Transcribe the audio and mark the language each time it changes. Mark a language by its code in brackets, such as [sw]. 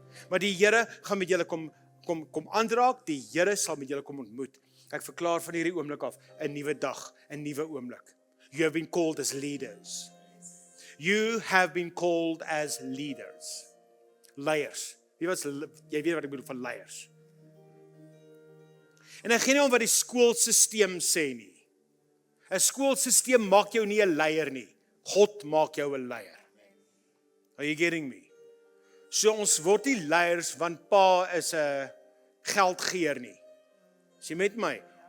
[af] Maar die Here gaan met julle kom aanraak, die Here sal met julle kom ontmoet. Ek verklaar van hierdie oomblik af 'n nuwe dag, 'n nuwe oomblik. [en] You have been called as leaders. You have been called as leaders. [af] Leiers. Jy weet wat ek bedoel van leiers. En ek gee nie om wat die skoolsisteem sê nie. 'n skoolsisteem maak jou nie 'n leier nie. God maak jou 'n leier. [en] Are you getting me? [af] So ons word nie leiers want pa is 'n geldgeer nie. Is jy met my?